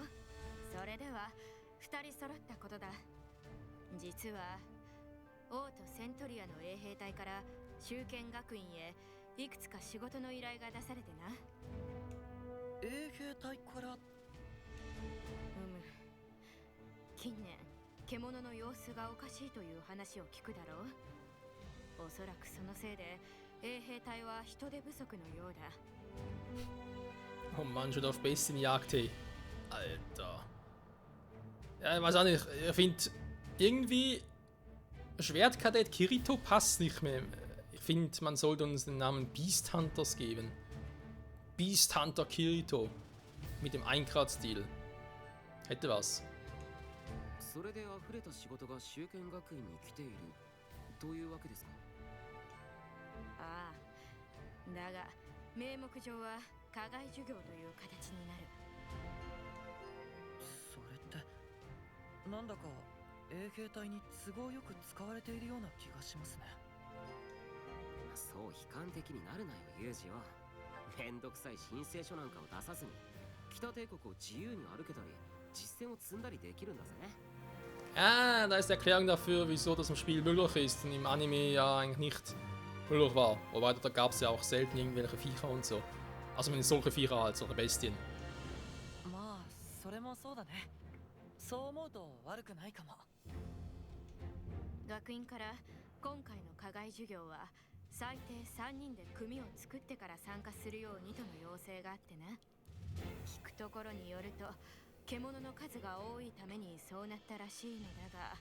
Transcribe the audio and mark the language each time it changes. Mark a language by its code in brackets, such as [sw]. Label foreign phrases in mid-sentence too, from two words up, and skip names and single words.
[ja] それでは2人揃ったことだ。実は王とセントリアの衛兵隊から修剣学院へいくつか仕事の依頼が出されてな。衛兵隊から？近年獣の様子がおかしいという話を聞くだろう。おそらくそのせいで衛兵隊は人手不足のようだ。 [de] Oh Mann, schon auf Bestienjagd, hey. Alter. Ja, ich weiß auch nicht. Ich finde, irgendwie Schwertkadett Kirito passt nicht mehr. Ich finde, man sollte uns den Namen [en] Beast Hunters [de] geben. [en] Beast Hunter [de] Kirito. Mit dem Eingrad-Stil. Hätte was. [ja] それで溢れた仕事が修剣学院に来ているというわけですか？ああ、だが名目上は課外授業という形になる。それってなんだか衛兵隊に都合よく使われているような気がしますね。そう悲観的になるなよユージよ。めんどくさい申請書なんかを出さずに北帝国を自由に歩けたり実践を積んだりできるんだぜ。 [de] Ah, da ist die Erklärung dafür, wieso das im Spiel möglich ist und im Anime ja eigentlich nicht möglich war. Wobei da gab es ja auch selten irgendwelche Viecher und so. Also wenn solche Viecher halt, solche Bestien. [ja] まあそれもそうだね。そう思うと悪くないかも。学院から今回の課外授業は最低3人で組を作ってから参加するようにとの要請があってな。聞くところによると獣の数が多いためにそうなったらしいのだが。